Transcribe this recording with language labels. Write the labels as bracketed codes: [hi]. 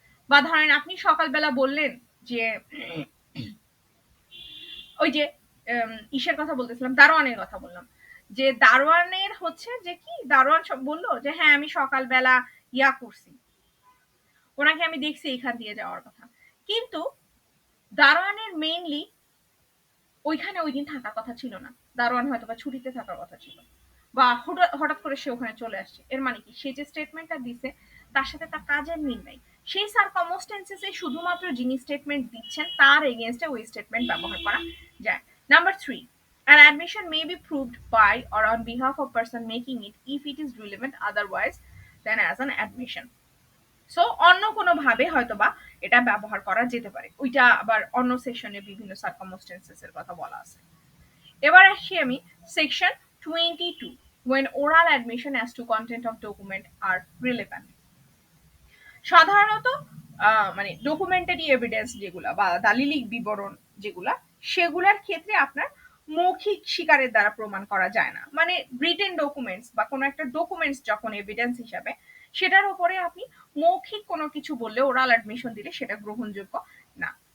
[bn] বা ধরেন আপনি সকালবেলা বললেন যে ওই যে ইসের কথা বলতেছিলাম, দারোয়ানের কথা বললাম, যে দারোয়ানের হচ্ছে যে কি দারোয়ান সব বললো যে হ্যাঁ আমি সকালবেলা ইয়া করছি, ওনাকে আমি দেখছি এখান দিয়ে যাওয়ার কথা, কিন্তু দারোয়ানের মেইনলি ওইখানে ওই দিন থাকার কথা ছিল না, দারোয়ান হয়তো বা ছুটিতে থাকার কথা ছিল, বা হঠাৎ করে সে ওখানে চলে আসছে, এর মানে কি সে যে স্টেটমেন্টটা দিছে তার সাথে তার কাজের মিল নাই। সেই সার্কামস্টেন্সেসে শুধুমাত্র যিনি স্টেটমেন্ট দিচ্ছেন তার এগেনস্টে ওই স্টেটমেন্ট ব্যবহার করা যায়। [en] Number 3, an admission may be proved by or on behalf of person making it if it is relevant otherwise than as an admission. [bn] So অন্য কোনো ভাবে হয়তোবা এটা ব্যবহার করা যেতে পারে, ওইটা আবার অন্য সেকশনে বিভিন্ন সার্কামস্টেন্সেস এর কথা বলা আছে। এবার আসি আমি [en] Section 22, when oral admission as to content of document are relevant। [bn] সাধারণত মানে ডকুমেন্টারি এভিডেন্স যেগুলা বা দালিলিক বিবরণ যেগুলা, সেগুলার ক্ষেত্রে আপনার মৌখিক স্বীকারের দ্বারা প্রমাণ করা যায় না। মানে রিটেন ডকুমেন্টস বা কোনো একটা ডকুমেন্টস যখন এভিডেন্স হিসাবে, সেটার উপরে আপনি মৌখিক কোনো কিছু বললে, ওরাল অ্যাডমিশন দিলে সেটা গ্রহণযোগ্য না।